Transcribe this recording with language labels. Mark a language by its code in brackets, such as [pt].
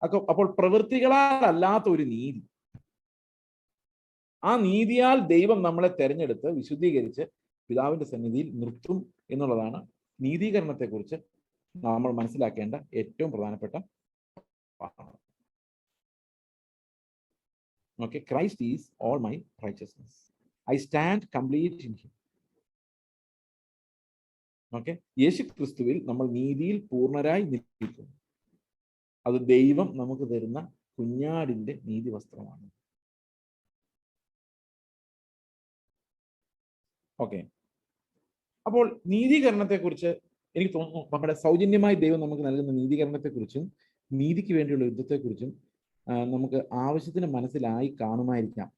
[ml] അപ്പോൾ പ്രവൃത്തികളാൽ അല്ലാത്ത ഒരു നീതി, ആ നീതിയാൽ ദൈവം നമ്മളെ തെരഞ്ഞെടുത്ത് വിശുദ്ധീകരിച്ച് പിതാവിന്റെ സന്നിധിയിൽ നിർത്തും എന്നുള്ളതാണ് നീതീകരണത്തെക്കുറിച്ച് നമ്മൾ മനസ്സിലാക്കേണ്ട ഏറ്റവും പ്രധാനപ്പെട്ട പാഠം. [en] Okay, Christ is all my righteousness. I stand complete in him. [ml] Okay, യേശു ക്രിസ്തുവിൽ നമ്മൾ നീതിയിൽ പൂർണ്ണരായി നിൽക്കുന്നു. അത് ദൈവം നമുക്ക് തരുന്ന കുഞ്ഞാടിന്റെ നീതി വസ്ത്രമാണ്. ഓക്കെ, അപ്പോൾ നീതീകരണത്തെക്കുറിച്ച് എനിക്ക് തോന്നുന്നു നമ്മുടെ സൗജന്യമായി ദൈവം നമുക്ക് നൽകുന്ന നീതീകരണത്തെക്കുറിച്ചും നീതിക്ക് വേണ്ടിയുള്ള യുദ്ധത്തെക്കുറിച്ചും നമുക്ക് ആവശ്യത്തിന് മനസ്സിലായി കാണുമായിരിക്കാം.